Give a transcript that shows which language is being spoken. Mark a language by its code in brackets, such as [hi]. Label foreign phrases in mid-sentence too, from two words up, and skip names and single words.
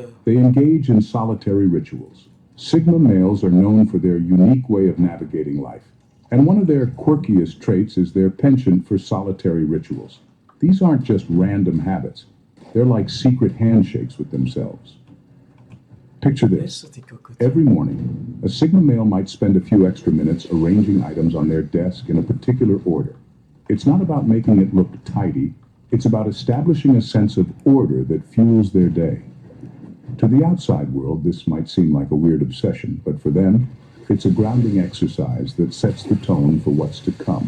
[en] They engage in solitary rituals. Sigma males are known for their unique way of navigating life, and one of their quirkiest traits is their penchant for solitary rituals. These aren't just random habits. They're like secret handshakes with themselves. Picture this. [sk] Vieš sa, ty kokot. [en] Every morning, a Sigma male might spend a few extra minutes arranging items on their desk in a particular order. It's not about making it look tidy, it's about establishing a sense of order that fuels their day. To the outside world, this might seem like a weird obsession, but for them, it's a grounding exercise that sets the tone for what's to come.